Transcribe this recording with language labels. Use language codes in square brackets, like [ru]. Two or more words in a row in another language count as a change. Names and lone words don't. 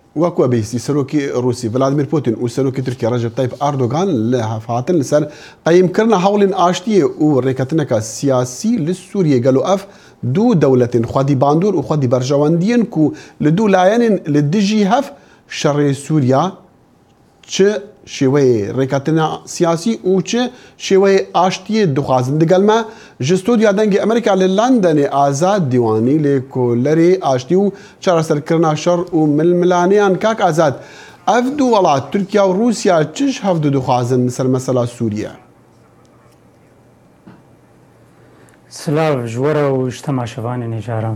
[ku] وەکو بێستی سەرۆکی رووسی ڤلادیمیر پوتین و سەرۆکی تورکیا ڕەجەب تایب ئەردۆغان لە هەفهاتن لەسەر قەیمکردنە هەوڵین ئاشتیە و ڕێکەتنەکە سیاسی لە سووریە گەل و ئەف دوو دەولەتین خودی باندور و خودی بەرژەوەندیین و لە دوو لایەنین لە دژی هەف شەڕێ سووریا چ شێوەیە ڕێکەتنە سیاسی و چ شێوەیە ئاشتیە دخوازن دەگەلمە ji stûdiya dengê Amerîka li Londonê Azad Dîwanî lê kolerê aştî û çareserkirina şer û milmilaniyan kak Azad ev du welat Tirkiya û Rûsya çi ji hev dixwazin li ser mesela Sûriye? Silav ji we re û ji temaşevanên hêjaran.